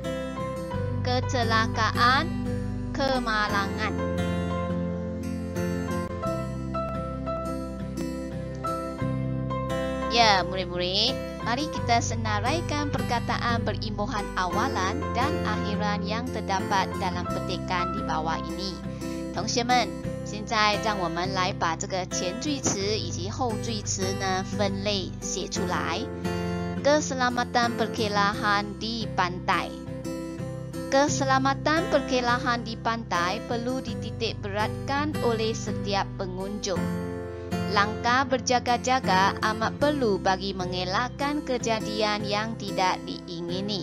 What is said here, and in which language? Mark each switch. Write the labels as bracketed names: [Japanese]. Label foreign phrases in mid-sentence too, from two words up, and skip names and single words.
[Malay] Kecelakaan, kemalangan. Ya, murid-murid, mari kita senaraikan perkataan berimbuhan awalan dan akhiran yang terdapat dalam petikan di bawah ini. [Chinese] 同学们，现在让我们来把这个前句词以及后句词呢分类写出来。 [Malay] Keselamatan perkelahan di pantai. Keselamatan perkelahan di pantai perlu dititik beratkan oleh setiap pengunjung. Langkah berjaga-jaga amat perlu bagi mengelakkan kejadian yang tidak diingini.